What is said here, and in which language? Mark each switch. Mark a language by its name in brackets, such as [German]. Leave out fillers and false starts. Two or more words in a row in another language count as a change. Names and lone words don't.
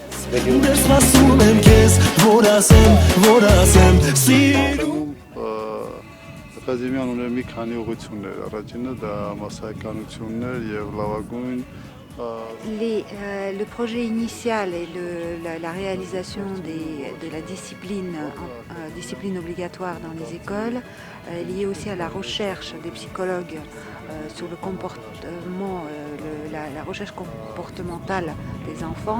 [Armenian] Ակադեմիան ուներ մի քանի ուղղություններ, առաջինը դա մասսայականություններ եւ լավագույն [French] Le projet initial et la réalisation de la discipline obligatoire dans les écoles est liée aussi à la recherche des psychologues sur le comportement, la recherche comportementale des enfants.